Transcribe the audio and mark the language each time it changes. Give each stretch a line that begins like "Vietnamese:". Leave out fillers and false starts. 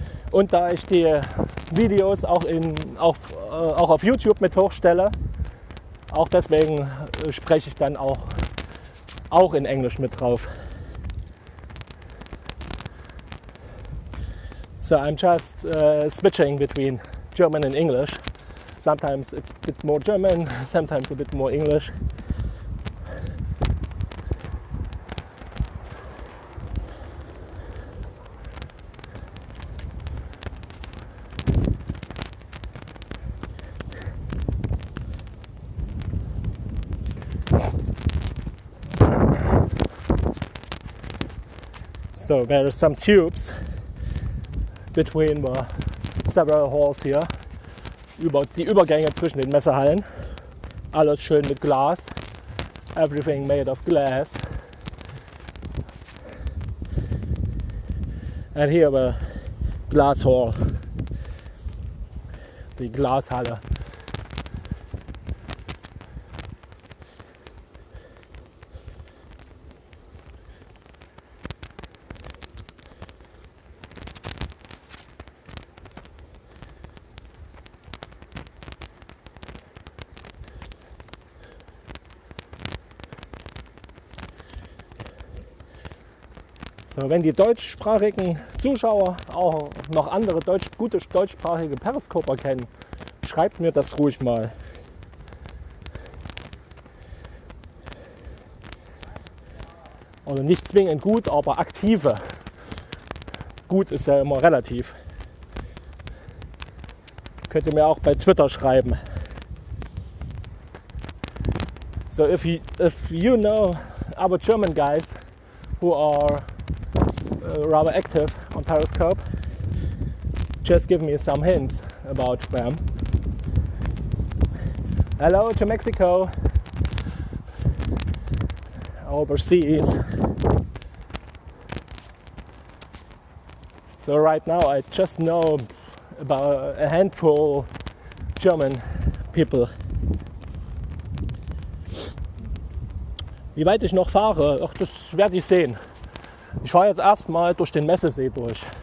German: Und da ich die Videos auch auf YouTube mit hochstelle, auch deswegen spreche ich dann auch in Englisch mit drauf.
English: So I'm just switching between German and English. Sometimes it's a bit more German, sometimes a bit more English. So there are some tubes between the several halls here.
German: Die Übergänge zwischen den Messehallen. Alles schön mit Glas.
English: Everything made of glass. And here the glass hall.
German: Die Glashalle. So, wenn die deutschsprachigen Zuschauer auch noch andere gute deutschsprachige Periscoper kennen, schreibt mir das ruhig mal. Oder nicht zwingend gut, aber aktive. Gut ist ja immer relativ. Könnt ihr mir auch bei Twitter schreiben.
English: So if you know other German guys who are rather active on Periscope, just give me some hints about them. Hello to Mexico, overseas. So right now I just know about a handful German people.
German: Wie weit ich noch fahre, ach, das werde ich sehen. Ich fahre jetzt erstmal durch den Messesee durch.